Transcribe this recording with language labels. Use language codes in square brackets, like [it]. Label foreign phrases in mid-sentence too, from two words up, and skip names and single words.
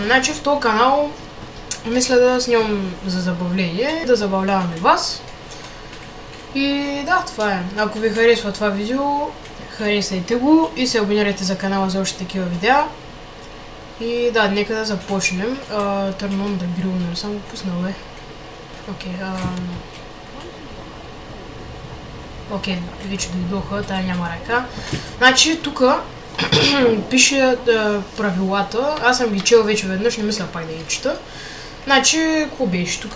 [bg] Значи в този канал мисля да снимам за забавление, да забавляваме вас. И да, това е. Ако ви харесва това видео, харесайте го и се абонирайте за канала за още такива видеа. И да, нека да започнем. [en] Turn on the grill, [bg] не съм го пуснал, бе. Окей, вече дойдоха, тая няма ръка. Значи тук пише правилата, аз съм ги чел вече веднъж, не мисля пак да ги чета. Значи, какво беше тук?